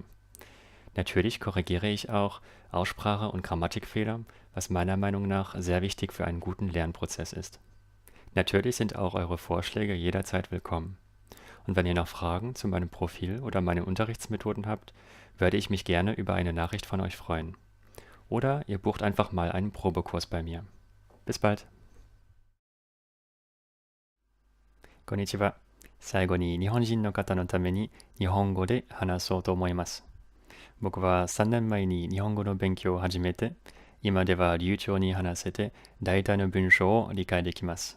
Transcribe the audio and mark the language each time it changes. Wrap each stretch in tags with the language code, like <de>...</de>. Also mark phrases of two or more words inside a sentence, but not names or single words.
<de>Natürlich korrigiere ich auch Aussprache- und Grammatikfehler, was meiner Meinung nach sehr wichtig für einen guten Lernprozess ist. Natürlich sind auch eure Vorschläge jederzeit willkommen. Und wenn ihr noch Fragen zu meinem Profil oder meinen Unterrichtsmethoden habt, würde ich mich gerne über eine Nachricht von euch freuen. Oder ihr bucht einfach mal einen Probekurs bei mir. Bis bald!</de> <ja>こんにちは。最後に日本人の方のために日本語で話そうと思います。僕は3年前に日本語の勉強を始めて、今では流暢に話せて大体の文章を理解できます。</ja>